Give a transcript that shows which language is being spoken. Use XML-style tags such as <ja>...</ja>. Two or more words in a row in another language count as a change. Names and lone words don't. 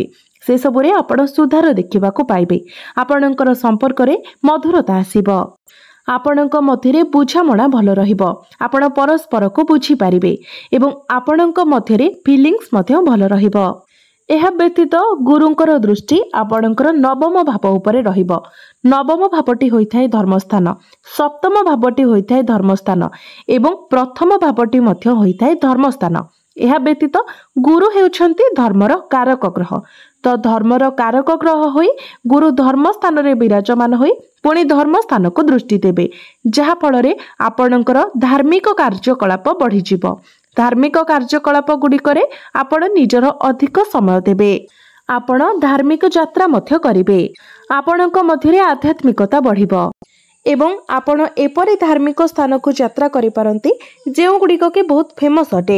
<or>ସେ ସବୁରେ ଆପଣ ସୁଧାର ଦେଖିବାକୁ ପାଇବେ। ଆପଣଙ୍କର ସମ୍ପର୍କରେ ମଧୁରତା ଆସିବ। ଆପଣଙ୍କ ମଧ୍ୟରେ ବୁଝାମଣା ଭଲ ରହିବ। ଆପଣ ପରସ୍ପରକୁ ବୁଝି ପାରିବେ ଏବଂ ଆପଣଙ୍କ ମଧ୍ୟରେ ଫିଲିଂସ୍ ମଧ୍ୟ ଭଲ ରହିବ। ଏହା ବ୍ୟତୀତ ଗୁରୁଙ୍କର ଦୃଷ୍ଟି ଆପଣଙ୍କର ନବମ ଭାବ ଉପରେ ରହିବ। ନବମ ଭାବଟି ହୋଇଥାଏ ଧର୍ମସ୍ଥାନ, ସପ୍ତମ ଭାବଟି ହୋଇଥାଏ ଧର୍ମସ୍ଥାନ ଏବଂ ପ୍ରଥମ ଭାବଟି ମଧ୍ୟ ହୋଇଥାଏ ଧର୍ମସ୍ଥାନ। ଏହା ବ୍ୟତୀତ ଗୁରୁ ହେଉଛନ୍ତି ଧର୍ମର କାରକ ଗ୍ରହ। ତ ଧର୍ମର କାରକ ଗ୍ରହ ହୋଇ ଗୁରୁ ଧର୍ମସ୍ଥାନରେ ବିରାଜମାନ ହୋଇ ପୁଣି ଧର୍ମସ୍ଥାନକୁ ଦୃଷ୍ଟି ଦେବେ, ଯାହା फଳରେ ଆପଣଙ୍କର ଧାର୍ମିକ କାର୍ଯ୍ୟକଳାପ ବଢ଼ି ଯିବ। ଧାର୍ମିକ କାର୍ଯ୍ୟକଳାପ ଗୁଡ଼ିକରେ ଆପଣ ନିଜର ଅଧିକ ସମୟ ଦେବେ। ଆପଣ ଧାର୍ମିକ ଯାତ୍ରା ମଧ୍ୟ କରିବେ। ଆପଣଙ୍କ ମଧ୍ୟରେ ଆଧ୍ୟାତ୍ମିକତା ବଢ଼ିବ ଏବଂ ଆପଣ ଏପରି ଧାର୍ମିକ ସ୍ଥାନକୁ ଯାତ୍ରା କରି ପାରନ୍ତି ଯେଉଁ ଗୁଡ଼ିକ କି ବହୁତ ଫେମସ୍ ଅଟେ।</or>